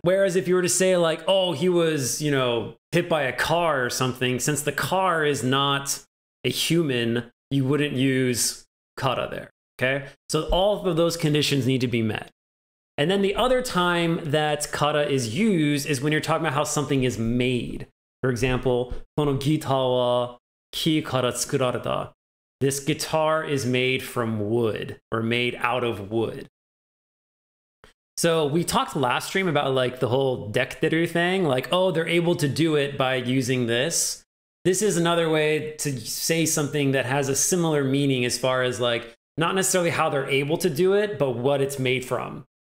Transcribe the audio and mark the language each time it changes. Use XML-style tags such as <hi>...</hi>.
<en>Whereas if you were to say like, oh, he was, hit by a car or something, since the car is not a human, you wouldn't use kara there, okay? So all of those conditions need to be met. And then the other time that kara is used is when you're talking about how something is made. For example,</en> <ja>このギターは木から作られた.</ja> <en>This guitar is made from wood, or made out of wood. So we talked last stream about like the whole dekteru thing, like, oh, they're able to do it by using this. This is another way to say something that has a similar meaning as far as like, not necessarily how they're able to do it, but what it's made from.</en>